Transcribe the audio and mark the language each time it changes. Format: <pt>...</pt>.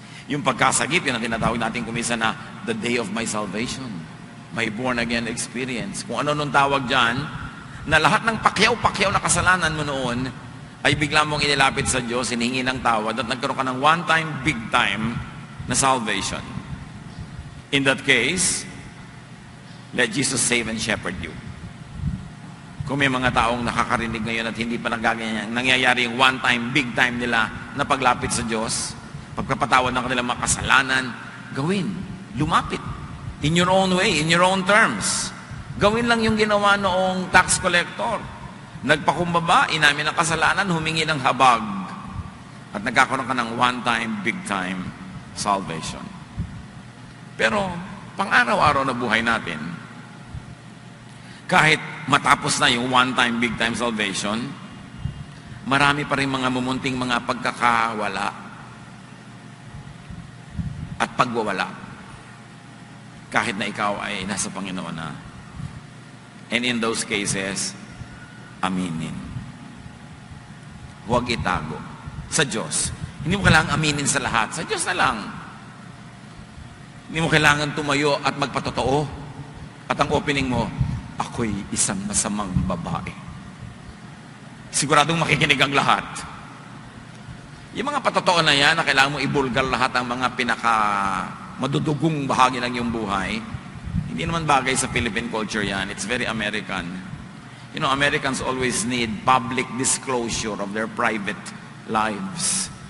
<tl>Yung pagkasagip, yun ang tinatawag natin kumisa na</tl> <en>the day of my salvation, my born-again experience.</en> <tl>Kung ano nung tawag dyan, na lahat ng pakyaw-pakyaw na kasalanan mo noon ay bigla mong inilapit sa Diyos, hinihingi ng tawad at nagkaroon ka ng one-time, big-time na salvation.</tl> <en>In that case, let Jesus save and shepherd you.</en> <tl>Kung may mga taong nakakarinig ngayon at hindi pa nangyayari yung one-time, big-time nila na paglapit sa Diyos, pagkapatawad ng kanilang mga kasalanan, gawin, lumapit.</tl> <en>In your own way, in your own terms.</en> <tl>Gawin lang yung ginawa noong tax collector. Nagpakumbaba, inamin ang kasalanan, humingi ng habag. At nagkakaroon ka ng one-time, big-time salvation. Pero, pang-araw-araw na buhay natin, kahit matapos na yung one-time, big-time salvation, marami pa rin mga mumunting mga pagkakawala at pagwawala. Kahit na ikaw ay nasa Panginoon na.</tl> <en>And in those cases,</en> <tl>aminin. Huwag itago. Sa Diyos. Hindi mo kailangang aminin sa lahat. Sa Diyos na lang. Hindi mo kailangan tumayo at magpatotoo. At ang opening mo, ako'y isang masamang babae. Siguradong makikinig ang lahat. Yung mga patotoo na yan, na kailangan mo ibulgar lahat ang mga pinaka madudugong bahagi ng iyong buhay, hindi naman bagay sa Philippine culture yan.</tl> <en>It's very American. You know, Americans always need public disclosure of their private lives.</en>